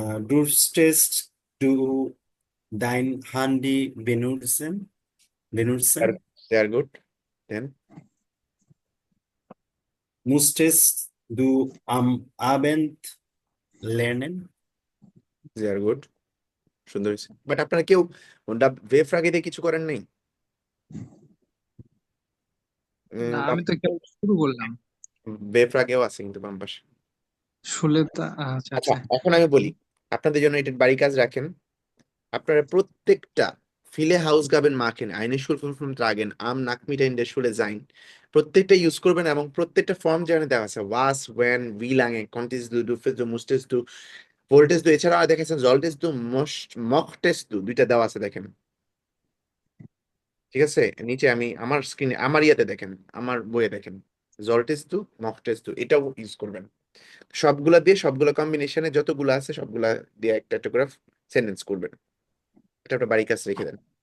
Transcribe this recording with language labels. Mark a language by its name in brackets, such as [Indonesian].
[German] Durftest du dein Handy benutzen? sehr গুড। [English] then, [German] Musstest du am Abend lernen? sehr গুড, [Bangla] সুন্দর হয়েছে। But আপনারা কেউ wave ফ্রাগে দিয়ে কিছু করেন নাই? না, আমি তো কেবল শুরু করলাম। ওয়েভ ফ্রাগেও আছে কিন্তু বাম পাশে। আচ্ছা আচ্ছা, আচ্ছা। এখন আমি বলি আপনাদের জন্য এটা বাড়ি কাজ রাখেন। আপনারা প্রত্যেকটা [German] viele Hausaufgaben machen, eine Schulprüfung tragen, am Nachmittag in der Schule sein, [Bangla] প্রত্যেকটা ইউজ করবেন এবং প্রত্যেকটা ফর্ম যেখানে দেওয়া আছে [German] was, when, wie lange, konntest du, durftest du, musstest du, wolltest du, [Bangla] এছাড়া আর দেখেছেন [German] solltest du, mochtest du, [Bangla] দুইটা দেওয়া আছে দেখেন, ঠিক আছে? নিচে আমি আমার স্ক্রিনে আমার ইয়েতে দেখেন, আমার বইয়ে দেখেন [German] solltest du, mochtest du, [Bangla] এটাও ইউজ করবেন। সবগুলা দিয়ে সবগুলা কম্বিনেশনে যতগুলো আছে সবগুলা দিয়ে একটা একটা করে সেন্টেন্স করবেন। এটা একটা বাড়ি কাজ রেখে দেন।